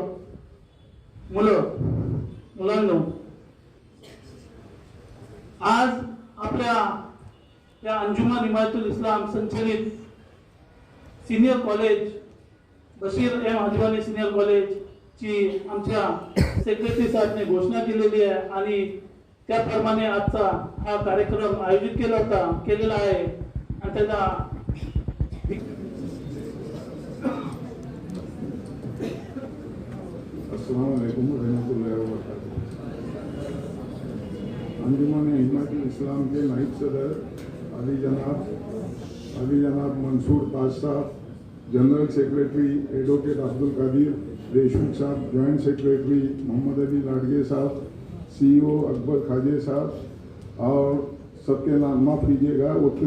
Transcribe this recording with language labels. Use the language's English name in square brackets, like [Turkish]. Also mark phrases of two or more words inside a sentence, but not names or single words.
[Marathi] मुलांनो, आज आपल्या या अंजुमन हिमायतुल इस्लाम संचलित सीनियर कॉलेज बशीर एम हाजीवानी सीनियर कॉलेज ची आमच्या सेक्रेटरी साहेबने घोषणा केलेली आहे आणि त्याप्रमाणे आजचा हा कार्यक्रम आयोजित केलेला आहे आणि त्याचा [Arabic] السلام عليكم ورحمة الله وبركاته. [Hindi] अंजुमन हिमायतुल इस्लाम के नायब सदर अली जनाब मंसूर ताज साहब, [English] General Secretary Advocate [Hindi] अब्दुल कादिर देशमुख साहब, जॉइंट सेक्रेटरी मोहम्मद अली लाडगे साहब, CEO अकबर खाजे साहब, और सबके नाम माफ़ कीजिएगा वक्त